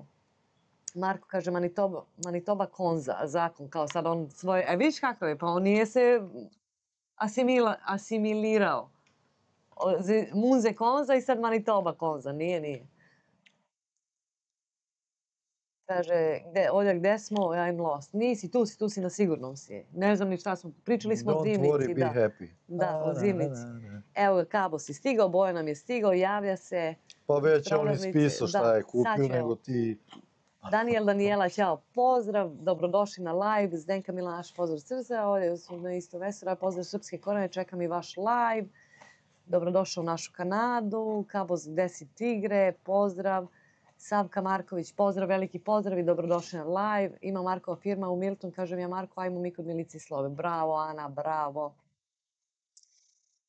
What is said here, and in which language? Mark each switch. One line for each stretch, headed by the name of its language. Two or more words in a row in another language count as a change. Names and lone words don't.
Serbian: Marko kaže, Manitoba konza, zakon, kao sad on svoje... Vidiš kakav je, pa on nije se asimilirao. Munze konza i sad Manitoba konza, nije. Kaže, Olja, gde smo?
English: I'm lost.
Serbian: Nisi, tu si na sigurnom si. Ne znam ni šta smo, pričali smo o zimnici.
English: Don't worry, be happy.
Serbian: Da, o zimnici. Evo, Kabo si stigao, Bojan nam je stigao, javlja se. Pa već on ispisao šta je kupio, nego ti... Daniela, ćao, pozdrav, dobrodošli na live, Zdenka Milanaš, pozdrav srca, ovdje smo na isto vesera, pozdrav Srpske korene, čekam i vaš live, dobrodošao u našu Kanadu, Kabos, gde si tigre, pozdrav, Savka Marković, pozdrav, veliki pozdrav i dobrodošli na live, ima Markova firma u Milton, kažem ja Marko, ajmo mi kod Milici Slove, bravo Ana, bravo.